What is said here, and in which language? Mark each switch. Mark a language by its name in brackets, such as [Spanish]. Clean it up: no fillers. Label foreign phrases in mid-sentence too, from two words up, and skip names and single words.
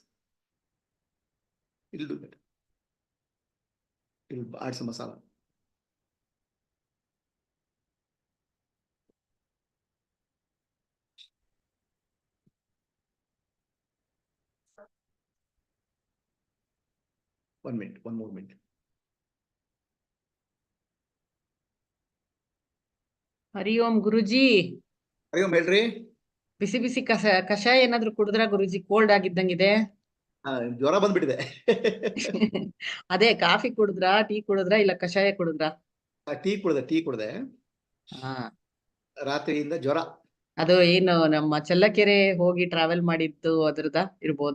[English] It'll do that. It'll add some masala. One minute, one more minute. [Kannada] ಹರಿ ಓಂ ಗುರುಜಿ. Hari Om, ಹೇಳ್ರಿ. ಬಿಸಿ ಬಿಸಿ ಕಷಾಯ ಏನಾದ್ರು ಕುಡಿದ್ರ ಗುರುಜಿ? ಕೋಲ್ಡ್ ಆಗಿದ್ದಂಗಿದೆ. ಜ್ವರ ಬಂದ್ಬಿಟ್ಟಿದೆ. ಅದೇ ಕಾಫಿ ಕುಡಿದ್ರ, ಟೀ ಕುಡಿದ್ರ, ಇಲ್ಲ ಕಷಾಯ ಕುಡಿದ್ರ? ಟೀ ಕುಡ್ದೆ. ಹಾ, ರಾತ್ರಿಯಿಂದ ಜ್ವರ. ಅದು ಏನು ನಮ್ಮ ಚಳ್ಳಕೆರೆ ಹೋಗಿ ಟ್ರಾವೆಲ್ ಮಾಡಿದ್ದು ಅದ್ರದ ಇರ್ಬೋದಾ?